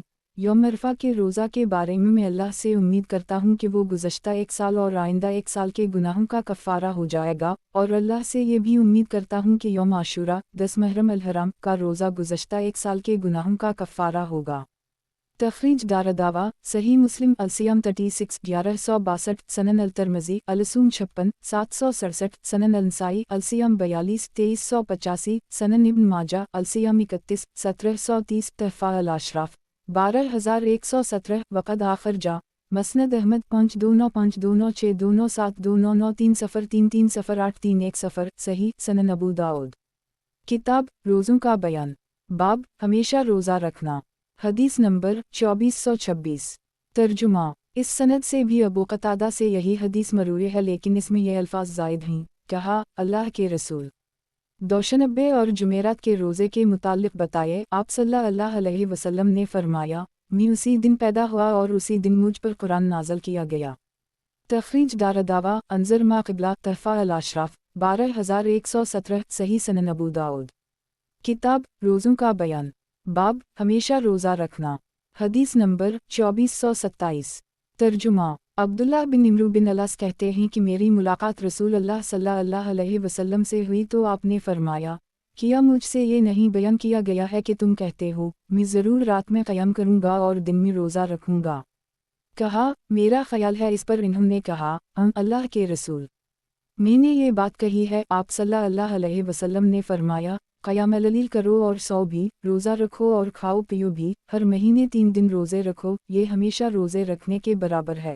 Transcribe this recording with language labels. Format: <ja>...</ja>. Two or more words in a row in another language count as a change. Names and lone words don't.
<hi>यौम अरफा के रोज़ा के बारे में मैं अल्लाह से उम्मीद करता हूँ कि वो गुज़श्ता 1 साल और आइंदा 1 साल के गुनाहों का कफ़ारा हो जाएगा, और अल्लाह से ये भी उम्मीद करता हूँ कि यौम आशूरा 10 मुहर्रम अल-हराम का रोज़ा गुज़श्ता 1 साल के गुनाहों का कफ़ारा होगा। तखरीज दारदावा सही मुस्लिम अलसियाम 36 1162 सनन अल-तिरमिज़ी अलसूम 56 767 सनन अल-नसाई अलसियाम 42 2385 सनन इब्न माजा अलसियाम 31 1730 तहफ़ा अल-अशराफ 12117 वक़द आखिर जा मसनद अहमद 52929629929930330831 सही सनन अबू दाऊद। किताब रोज़ों का बयान बाब हमेशा रोज़ा रखना। हदीस नंबर 2426। तर्जुमा इस सनद से भी अबू क़तादा से यही हदीस मरूई है, लेकिन इसमें यह अल्फाज ज़ायद हैं। कहा, अल्लाह के रसूल, दोशनबे और जुमेरात के रोज़े के मुताल्लिक़ बताए। आप</hi> <ar>صلى الله عليه وسلم</ar> <hi>ने फरमाया, मैं उसी दिन पैदा हुआ और उसी दिन मुझ पर कुरान नाज़ल किया गया। तखरीज दारदावा अंजर मा क़िबला तहफ़ा अल-अशराफ 12117 सही सनन अबू दाऊद। किताब रोज़ों का बयान बाब हमेशा रोज़ा रखना। हदीस नंबर 2427। तर्जुमा अब्दुल्लाह बिन इमरू बिन अलास कहते हैं कि मेरी मुलाकात रसूलुल्लाह</hi> <ar>صلى الله عليه وسلم</ar> <hi>से हुई तो आपने फरमाया, किया मुझसे ये नहीं बयान किया गया है कि तुम कहते हो, मैं ज़रूर रात में क़याम करूँगा और दिन में रोज़ा रखूँगा? कहा, मेरा ख्याल है इस पर इन्होंने कहा, अल्लाह के रसूल, मैंने ये बात कही है। आप</hi> <ar>صلى الله عليه وسلم</ar> <hi>ने फरमाया, क़याम लैल करो और सो भी, रोज़ा रखो और खाओ पियो भी, हर महीने 3 दिन रोज़े रखो, ये हमेशा रोज़े रखने के बराबर है।</hi>